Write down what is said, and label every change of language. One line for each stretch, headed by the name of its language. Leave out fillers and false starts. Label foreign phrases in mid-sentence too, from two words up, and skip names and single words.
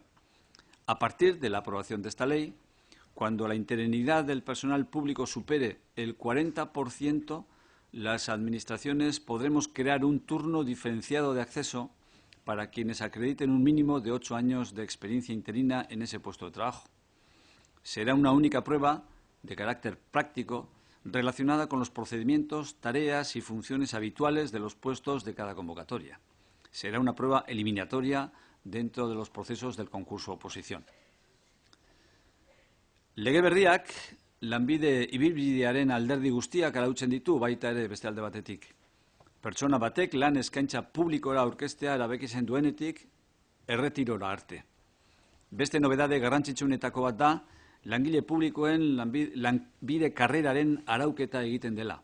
Spanish: A partir de la aprobación de esta ley, cuando la interinidad del personal público supere el 40%, las administraciones podremos crear un turno diferenciado de acceso para quienes acrediten un mínimo de 8 años de experiencia interina en ese puesto de trabajo. Será una única prueba de carácter práctico relacionada con los procedimientos, tareas y funciones habituales de los puestos de cada convocatoria. Será una prueba eliminatoria dentro de los procesos del concurso-oposición.
Basque: Lege berriak lanbide ibilbidearen alderdi guztiak arautzen ditu, baita ere beste alde batetik. Pertsona batek lan eskaintza publikora aurkeztea erabakitzen duenetik erretirora arte. Beste nobedade garrantzitsuenetako bat da, langile publikoen lanbide karreraren arauketa egiten dela.